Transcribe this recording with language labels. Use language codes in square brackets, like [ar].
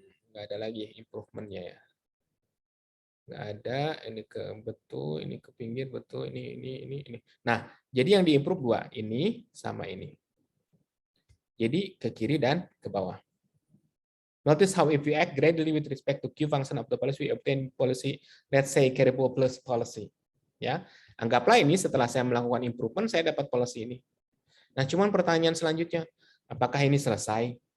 [id] Nggak ada lagi improvement-nya ya. Nggak ada, ini ke betul, ini ke pinggir betul, ini. Nah, jadi yang diimprove 2, ini sama ini. Jadi ke kiri dan ke bawah. [en] Notice how if we act gradually with respect to Q function of the policy, we obtain policy, let's say carryable plus policy. [id] Ya, anggaplah ini setelah saya melakukan improvement, saya dapat policy ini. Nah, cuman pertanyaan selanjutnya, apakah ini selesai?